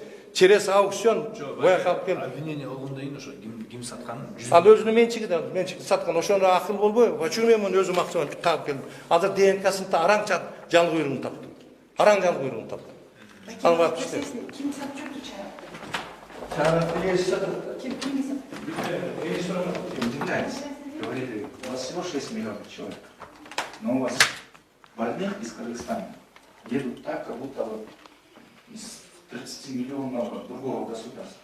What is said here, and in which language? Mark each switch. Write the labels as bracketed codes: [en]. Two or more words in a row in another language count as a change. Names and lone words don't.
[ru] Через аукцион [ky] боя калып келди. Обвинение болгондон кийин ошо ким ким саткан? Ал өзүнүн менчиги саткан, ошондо акыл болбойбу? Почему мен муну өзүм акча менен таап келдим. Азыр ДНКсын араң жал куйругун таптым. Араң жал куйругун таптым. Ал барып иштеп. Ким сатчу чай? [ru] Удивляйтесь. Говорили, у вас всего 6 миллионов человек, но у вас больных из Кыргызстана едут так, как будто вот из 30-миллионного другого государства.